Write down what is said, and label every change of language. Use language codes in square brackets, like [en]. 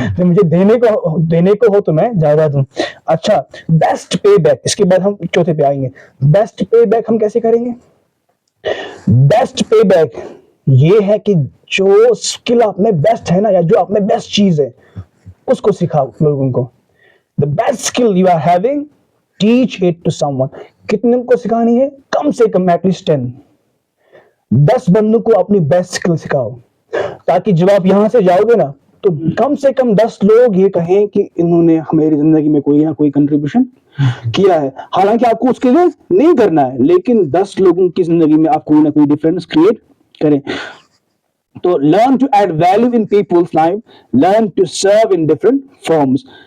[ur] تو مجھے دینے کو ہو تو میں زیادہ دوں. اچھا, بیسٹ پے بیک, اس کے بعد ہم چوتھے پہ آئیں گے. بیسٹ پے بیک ہم کیسے کریں گے؟ بیسٹ پے بیک یہ ہے کہ جو اسکل آپ میں بیسٹ ہے نا, یا جو آپ میں بیسٹ چیز ہے, اس کو سکھاؤ لوگوں کو. [en] The best skill you are having, teach it to someone. [ur] کتنے کو سکھانی ہے؟ کم سے کم at least 10 بندوں کو اپنی بیسٹ اسکل سکھاؤ, تاکہ جب آپ یہاں سے جاؤ گے نا تو کم سے کم 10 لوگ یہ کہیں کہ انہوں نے ہماری زندگی میں کوئی نہ کوئی کنٹریبیوشن کیا ہے. حالانکہ آپ کو اس کے لیے نہیں کرنا ہے, لیکن 10 لوگوں کی زندگی میں آپ کوئی نہ کوئی ڈفرینس کریٹ کریں. [en] تو learn to add value in people's life, learn to serve in different forms.